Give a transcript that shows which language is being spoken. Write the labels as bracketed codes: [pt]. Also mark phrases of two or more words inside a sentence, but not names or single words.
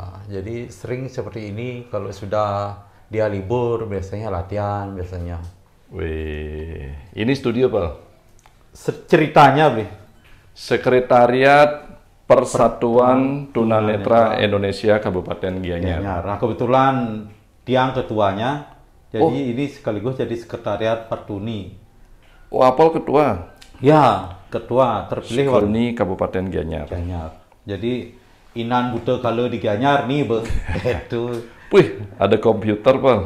[id] Jadi sering seperti ini kalau sudah dia libur biasanya latihan biasanya. Wih, ini studio Pel. Ceritanya, Bli. Sekretariat Persatuan Tunanetra Indonesia Kabupaten Gianyar. Nah, kebetulan tiang ketuanya. Jadi ini sekaligus jadi sekretariat Partuni. Oh, Apel ketua. Ya, ketua terpilih Partuni Kabupaten Gianyar. Gianyar. Jadi Inan buta kalau di Gianyar nih, Be. Itu. Wih, ada komputer Pel.